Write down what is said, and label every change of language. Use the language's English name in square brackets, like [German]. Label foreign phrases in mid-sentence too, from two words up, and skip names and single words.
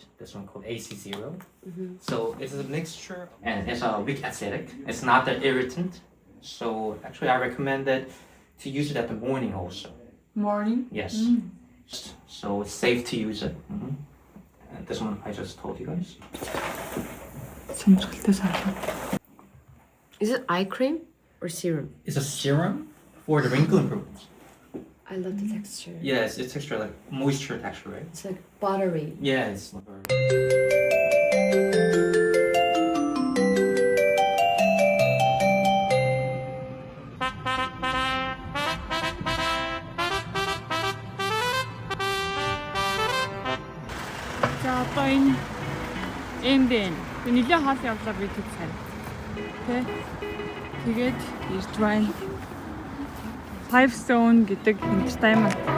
[English] This one called AC0. So it's a mixture and it's a weak acidic. It's not that irritant. So actually, I recommend it to use it at the morning also. Morning. Yes. So it's safe to use it. And this one I just told you guys. [Mongolian] Сонирхолтой санаа. [English] Is it eye cream or serum? It's a serum for the wrinkle improvement. I love the texture. Yes, it's texture like moisture texture, right? It's like buttery. Yeah, it's. [Mongolian] За одоо энэ бэ. Нилээ хаалт явлаа би тэг сайн. Тэ. Тэгээд ирж байна. Five Stone гэдэг entertainment.